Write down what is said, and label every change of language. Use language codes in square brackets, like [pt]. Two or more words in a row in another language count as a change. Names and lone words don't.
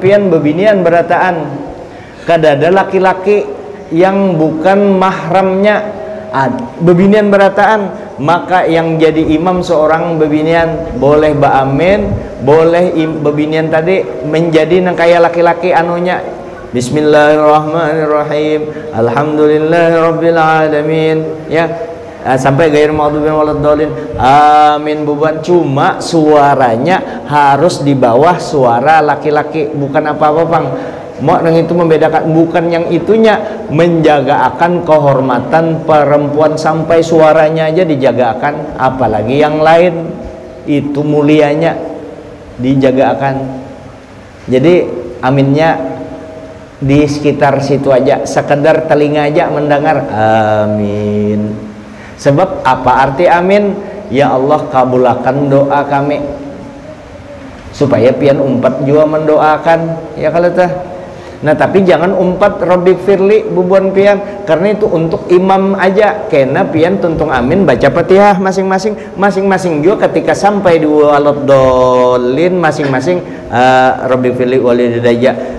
[bjn] pian bebinian berataan kada ada laki-laki yang bukan mahramnya bebinian berataan, maka yang jadi imam seorang bebinian boleh baamin, boleh bebinian tadi menjadi nang kaya laki-laki anunya [ar] بسم الله الرحمن الرحيم الحمد لله رب العالمين [bjn] ya sampai [ar] غير المغضوب ولا الضالين آمين [bjn] buban. [id] Cuma suaranya harus di bawah suara laki-laki, bukan apa-apa Bang. [bjn] Mau nang itu membedakan, bukan yang itunya menjaga akan kehormatan perempuan sampai suaranya aja dijaga akan, apalagi yang lain itu mulianya dijaga akan. [id] Jadi aminnya di sekitar situ aja, sekedar telinga aja mendengar amin. Sebab apa arti amin? [bjn] Ya Allah kabulkan doa kami, supaya pian umpat juga mendoakan ya kalau teh. Nah tapi jangan umpat [ar] رب اغفر لي [bjn] bubuan pian, karena itu untuk imam aja. Kena pian tuntung amin baca Fatihah masing-masing juga ketika sampai di waladdallin masing-masing [ar] رب اغفر لي ولوالدي.